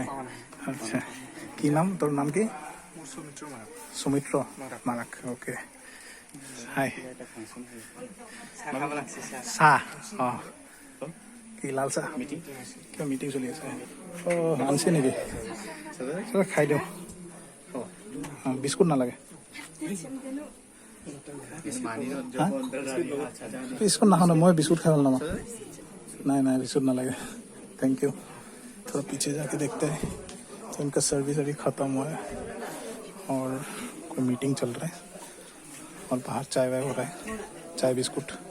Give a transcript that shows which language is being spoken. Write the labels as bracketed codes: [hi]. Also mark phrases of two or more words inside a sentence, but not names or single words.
[as] আচ্ছা, কি নাম তোৰ? নাম কি? সুমিত্ৰ মাৰাক। অ'কে, হাই। চাহ? অঁ, কি লাল চাহ? কিবা মিটিং চলি আছে? অঁ, আনিছে নেকি? খাই দিওঁ। অঁ, বিস্কুট নালাগে? [hi] बिस्कुट ना खाना, मैं बिस्कुट खा रहा हूँ। नहीं बिस्कुट ना लगे, [en] thank you. [hi] थोड़ा पीछे जाके देखते हैं। तो इनका सर्विस अभी ख़त्म हुआ है और कोई मीटिंग चल रहा है और बाहर चाय वाय हो रहा है, चाय बिस्कुट।